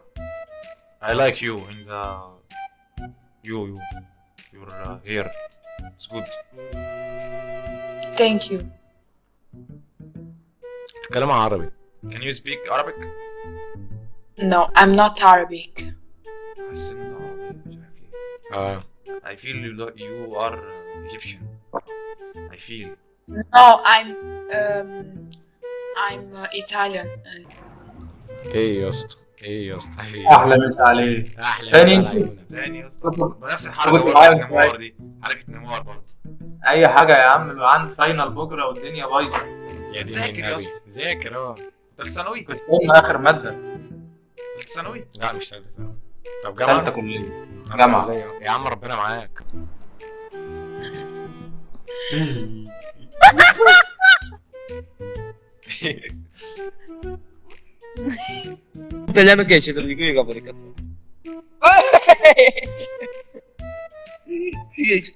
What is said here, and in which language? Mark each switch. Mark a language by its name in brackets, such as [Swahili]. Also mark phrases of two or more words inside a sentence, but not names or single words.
[English] I like you in the your hair. It's good. Thank you. [Arabic] تتكلم عربي [English] Can you speak Arabic? No, I'm not Arabic. [Arabic] حاسس ان انت عربي مش عارف ايه. اه [English] I feel you are Egyptian. I feel. No, I'm Italian. [Arabic] ايه يا اسطى ايه يا اسطى احلى مسا عليك. احلى تاني؟ مسا على عيونك. تاني يا اسطى نفس الحركه كنت برضه معايا نيمار دي، حركه نيمار برضه. اي حاجه يا عم، بقى عندي فاينل بكره والدنيا بايظه. يا دين ذاكر يا النبي اسطى. ذاكر ثالثه ثانوي؟ استنى اخر ماده. ثالثه ثانوي؟ لا مش ثالثه ثانوي. طب ثالثه جامعه. كليه. جامعه. يا عم ربنا معاك. [Italian] Italiano che esce, te lo dico io, capo di cazzo.